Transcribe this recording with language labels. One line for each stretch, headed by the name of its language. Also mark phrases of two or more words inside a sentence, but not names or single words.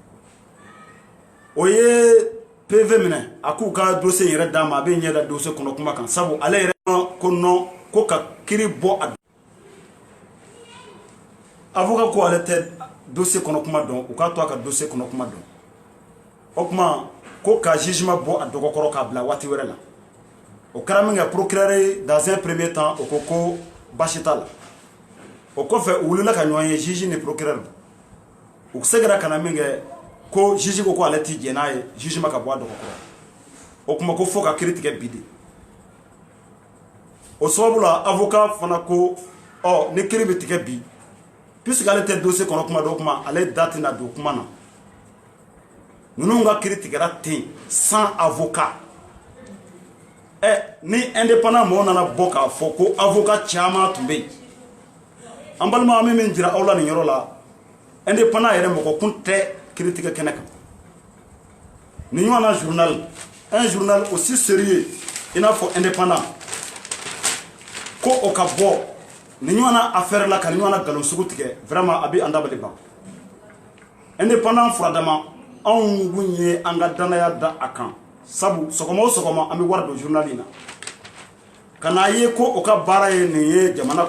Bambara: o ye PV minɛ a k'u ka dossier yɛrɛ d'a ma a bɛ ɲɛ da dossier kɔnɔ kuma kan sabu ale yɛrɛ ko non ko ka kiiri bɔ a avocat ko ale tɛ dossier kɔnɔ kuma dɔn u k'a to a ka dossier kɔnɔ kuma dɔn o kuma ko ka jugement bɔ a dɔgɔkɔrɔ k'a bila waati wɛrɛ la o kɛra min kɛ procureur ye
French: dans un premier temps
Bambara: o ko baasi t'a la o kɔfɛ u wulila ka ɲɔgɔn ye juge ni procureur u seginna ka na min kɛ ko juge ko ale tɛ jɛn n'a ye jugement ka bɔ a dɔgɔkɔrɔ o kuma ko fo ka kiiri tigɛ bi de o sababu la avocat fana ko ni kiiri bɛ tigɛ bi puisque ale tɛ dossier kɔnɔ kuma dɔ kuma ale da tɛna don kuma na ninnu ka kiiri tigɛra ten
French: sans avocat
Bambara: ni indépendant mɔgɔw nana bɔ k'a fɔ ko avocat caman tun bɛ yen an balima an bɛ min jira aw la nin yɔrɔ la indépendant yɛrɛ mɔgɔ kun tɛ critique kɛnɛ kan ni ɲɔgɔnna
French: journal un journal aussi sérieux
Bambara: i n'a fɔ indépendant ko o ka bɔ ni ɲɔgɔnna affaire la ka ni ɲɔgɔnna galon sugu tigɛ vraiment a bɛ an dabali ban indépendant furadama anw kun ye an ka danaya da a kan sabu sɔgɔma o sɔgɔma an bɛ wari don journal in na ka n'a ye ko o ka baara ye nin ye jamana